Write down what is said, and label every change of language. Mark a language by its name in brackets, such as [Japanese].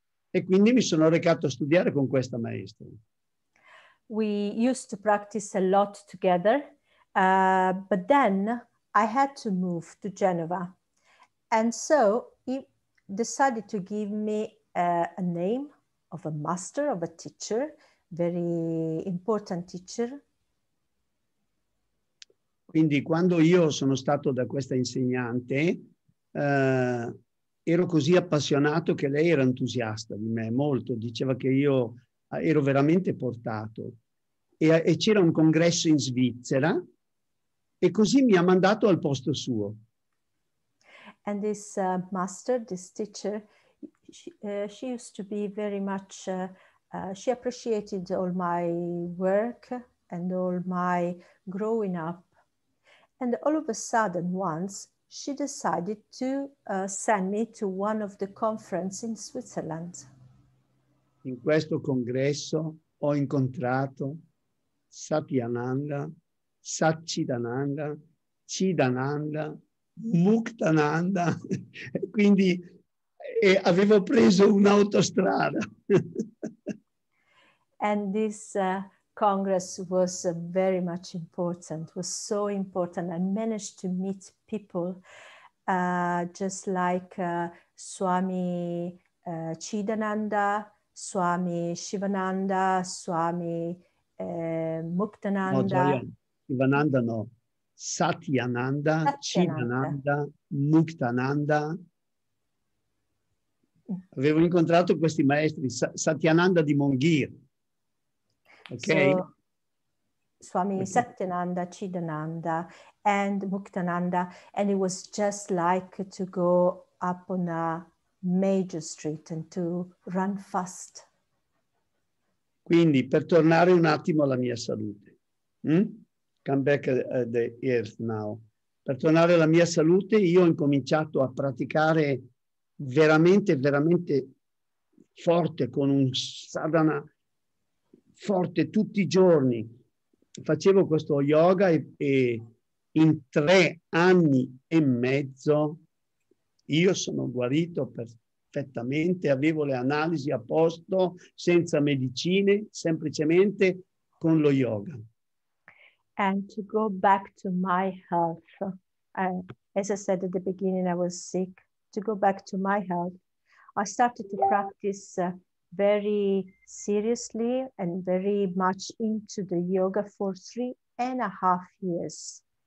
[Italian] E quindi mi sono recato a studiare con questa maestra. [English] We used to practice a lot together, but then I had to move to Genova. And so he decided to give me a name of a master, of a teacher, very important teacher. [Italian] Quindi quando io sono stato da questa insegnante, ero così appassionato che lei era entusiasta di me, molto. Diceva che io ero veramente portato. E c'era un congresso in Svizzera e così mi ha mandato al posto suo. [English] And this master, this teacher, she used to be very much, she appreciated all my work and all my growing up. And all of a sudden, once, she decided to send me to one of the conferences in Switzerland. [Italian] In questo congresso ho incontrato Satyananda, Satchidananda, Chidananda, Muktananda, quindi avevo preso un'autostrada. [English] And this Congress was very much important, was so important. I managed to meet people just like Swami Chidananda, Swami Shivananda, Swami Muktananda. [Italian] No, Shivananda no. Satyananda, Chidananda, Muktananda. Avevo incontrato questi maestri, Satyananda di Monghir. Ok? [English] So, Swami Satyananda, Chidananda, and Muktananda, and it was just like to go up on a major street and to run fast. [Italian] Quindi, per tornare un attimo alla mia salute. [English] Come back at the earth now. [Italian] Per tornare alla mia salute, io ho incominciato a praticare veramente, veramente forte, con un sadhana forte tutti i giorni. Facevo questo yoga e in 3 anni e mezzo io sono guarito perfettamente, avevo le analisi a posto, senza medicine, semplicemente con lo yoga. [English] And to go back to my health, as I said at the beginning, I was sick. To go back to my health, I started to practice very seriously and very much into the yoga for 3.5 years.